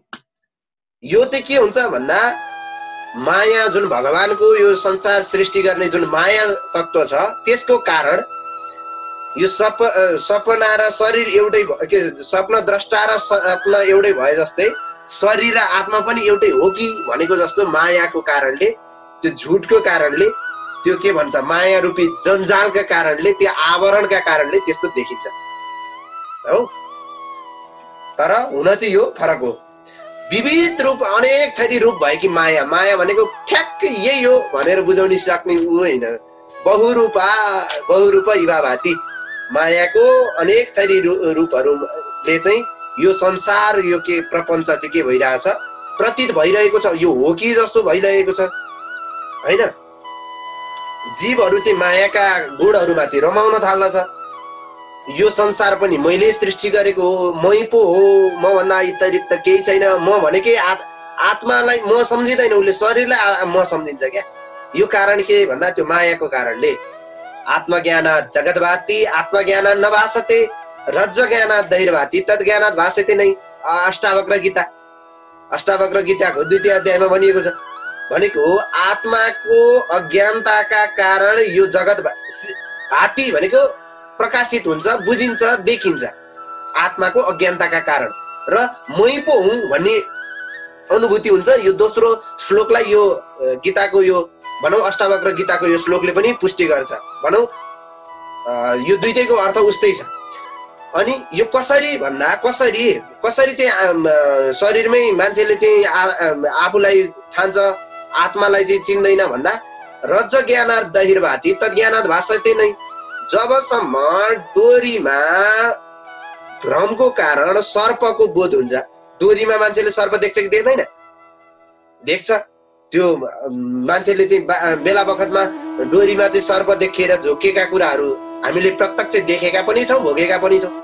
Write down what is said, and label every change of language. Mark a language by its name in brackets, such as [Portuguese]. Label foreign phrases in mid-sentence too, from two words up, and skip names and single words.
[Nepali] यो चाहिँ के हुन्छ भन्दा माया, जुन भगवानको यो संसार सृष्टि गर्ने जुन माया तत्त्व छ, त्यसको कारण यो सपना र शरीर एउटै, स्वप्न द्रष्टा र सपना एउटै भए जस्तै शरीर र आत्मा पनि एउटै हो कि भनेको जस्तो मायाको कारणले, त्यो झुटको कारणले, त्यो के भन्छ माया रूपी जन्जालका कारणले, त्यो आवरणका कारणले त्यस्तो देखिन्छ हो। तर हुन चाहिँ यो फरक हो। विविध रूप, अनेक थरी रूप भएकी माया, माया भनेको ठ्याक्क यही हो भनेर बुझाउन सक्ने उ होइन। [Sanskrit] बहुरूप इवा भाति, [Nepali] मायाको अनेक थरी रूपहरूले चाहिँ यो संसार, यो के प्रपञ्च चाहिँ के भइरहेछ, प्रतीत भइरहेको छ, यो हो कि जस्तो भइरहेको छ हैन। जीवहरू चाहिँ मायाका गुणहरूमा चाहिँ रमाउन थाल्दछ। यो संसार पनि मैले सृष्टि गरेको हो, मै पो हो, म भन्दा अतिरिक्त केही छैन, म भनेकै आत्मालाई म सम्झिँदैन, उसले शरीरलाई म सम्झिन्छ क्या। यो कारण के भन्दा त्यो मायाको कारणले। [Sanskrit] आत्मज्ञान जगद्भाति आत्मज्ञान नभासते रज्ज्वज्ञानात् दैर्भाति तद्ज्ञानात् भासते नै। [Nepali] अष्टावक्र गीताको 2य अध्यायमा भनिएको छ। भनेको आत्माको अज्ञानताका कारण यो जगत भाति भनेको प्रकाशित हुन्छ, बुझिन्छ, देखिन्छ, आत्माको अज्ञानताका कारण। र मै पो हुँ भन्ने अनुभूति हुन्छ। यो दोस्रो श्लोकलाई यो गीताको यो भनौँ अष्टावक्र गीताको यो श्लोकले पनि पुष्टि गर्छ। भनौँ यो दुईटैको अर्थ उस्तै छ। अनि यो कसरी भन्दा कसरी चाहिँ शरीरमै मान्छेले चाहिँ आफूलाई ठान्छ, आत्मालाई चाहिँ चिन्दैन भन्दा [Sanskrit] रज्ज ज्ञानात् बहिर्भाति तज्ज्ञानात् भासते नै। [Nepali] जबसम्म डोरीमा भ्रमको कारण सर्पको बोध हुन्छ, डोरीमा मान्छेले सर्प देख्छ कि देख्दैन? देख्छ। त्यो मान्छेले चाहिँ बेला बखतमा डोरीमा चाहिँ सर्प देखेर झोकेका कुराहरू हामीले प्रत्यक्ष देखेका पनि छौँ, भोगेका पनि छौँ।